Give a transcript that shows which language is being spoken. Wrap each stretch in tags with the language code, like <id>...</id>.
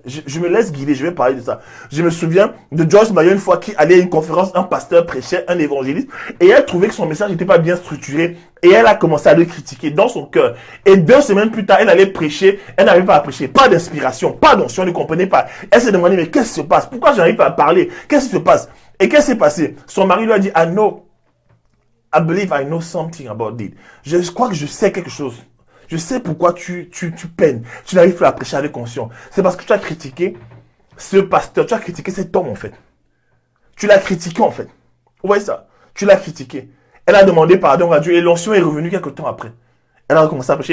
<fr>Je me laisse guider, je vais parler de ça. Je me souviens de Joyce Meyer une fois qui allait à une conférence, un pasteur prêchait, un évangéliste, et elle trouvait que son message n'était pas bien structuré, et elle a commencé à le critiquer dans son cœur. Et 2 semaines plus tard, elle allait prêcher, elle n'arrivait pas à prêcher, pas d'inspiration, pas d'onction, elle ne comprenait pas. Elle s'est demandé, mais qu'est-ce qui se passe? Pourquoi j'arrive pas à parler? Qu'est-ce qui se passe? Et qu'est-ce qui s'est passé? Son mari lui a dit,</fr> <en>I believe I know something about it.</en> <fr>Je crois que je sais quelque chose. Je sais pourquoi tu peines. Tu n'arrives pas à prêcher avec conscience. C'est parce que tu as critiqué ce pasteur. Tu as critiqué cet homme, en fait. Tu l'as critiqué, en fait. Vous voyez ça? Tu l'as critiqué. Elle a demandé pardon à Dieu et l'onction est revenue quelque temps après. Elle a commencé à prêcher.</fr>